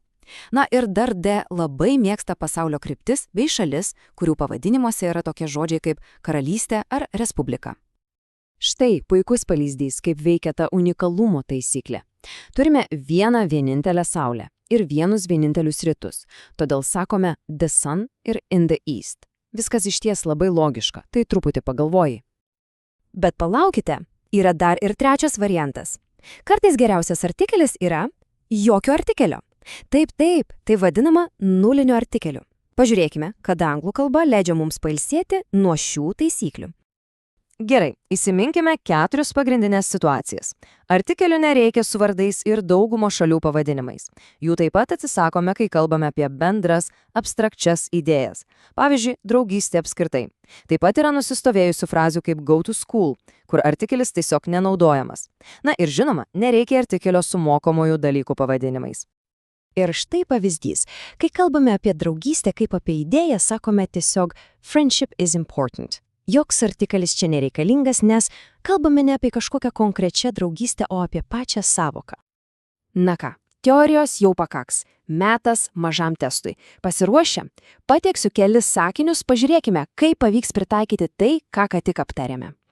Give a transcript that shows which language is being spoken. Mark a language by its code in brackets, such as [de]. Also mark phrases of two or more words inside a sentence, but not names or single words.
[lt] Na ir dar D labai mėgsta pasaulio kryptis bei šalis, kurių pavadinimuose yra tokie žodžiai kaip karalystė ar respublika. Štai puikus pavyzdys, kaip veikia ta unikalumo taisyklė. Turime vieną vienintelę saulę ir vienus vienintelius rytus. Todėl sakome [en] the sun ir in the east. [lt] Viskas išties labai logiška, tai truputį pagalvoji. Bet palaukite, yra dar ir trečias variantas. Kartais geriausias artikelis yra jokio artikelio. Taip, tai vadinama nuliniu artikeliu. Pažiūrėkime, kada anglų kalba leidžia mums pailsėti nuo šių taisyklių. Gerai, įsiminkime 4 pagrindinės situacijas. Artikelių nereikia su vardais ir daugumo šalių pavadinimais. Jų taip pat atsisakome, kai kalbame apie bendras, abstrakčias idėjas. Pavyzdžiui, draugystė apskritai. Taip pat yra nusistovėjusių frazių kaip [en] go to school, [lt] kur artikelis tiesiog nenaudojamas. Na ir žinoma, nereikia artikelio su mokomųjų dalykų pavadinimais. Ir štai pavyzdys. Kai kalbame apie draugystę kaip apie idėją, sakome tiesiog [en] friendship is important. [lt] Joks artikelis čia nereikalingas, nes kalbame ne apie kažkokią konkrečią draugystę, o apie pačią sąvoką. Na ką, teorijos jau pakaks. Metas mažam testui. Pasiruošę? Pateiksiu kelis sakinius, pažiūrėkime, kaip pavyks pritaikyti tai, ką tik aptarėme.